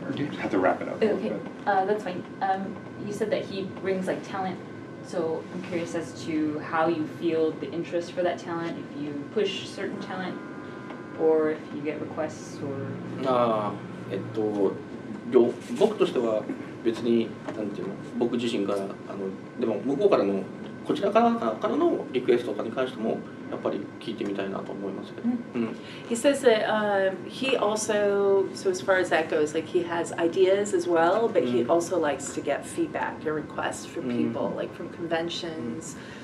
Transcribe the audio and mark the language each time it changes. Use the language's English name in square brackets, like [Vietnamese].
[English] Or have to wrap it up. Okay, that's fine. You said that he brings like talent, so I'm curious as to how you feel the interest for that talent, if you push certain talent, or if you get requests or. [Japanese] 僕としては別になんていうの、僕自身からでも向こうからのこちらからのリクエストとかに関してもやっぱり聞いてみたいなと思いますけど。 [English] He says that he also, so as far as that goes, like he has ideas as well, but he also likes to get feedback or requests from people, like from conventions.